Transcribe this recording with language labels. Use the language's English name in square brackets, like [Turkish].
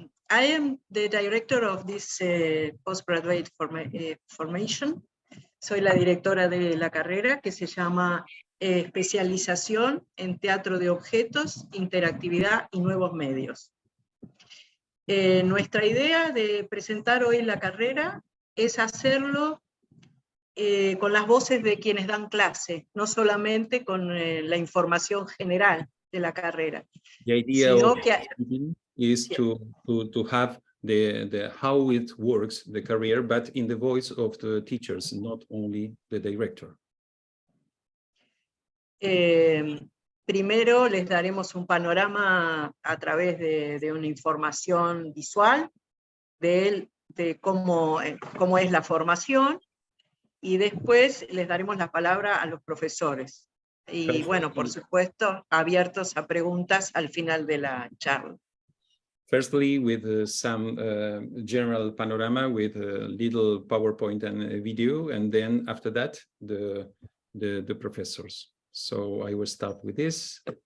[English] I am the director of this postgraduate formation. [Spanish] Soy la directora de la carrera que se llama Especialización en Teatro de Objetos, Interactividad y Nuevos Medios. Nuestra idea de presentar hoy la carrera es hacerlo con las voces de quienes dan clase, no solamente con la información general de la carrera. [English] The idea is to have the how it works, the career, but in the voice of the teachers, not only the director. [Spanish] Primero les daremos un panorama a través de una información visual de cómo es la formación, y después les daremos la palabra a los profesores. Y bueno, por supuesto, abiertos a preguntas al final de la charla. [English] Firstly, with some general panorama with a little PowerPoint and a video, and then after that, the professors. So I will start with this.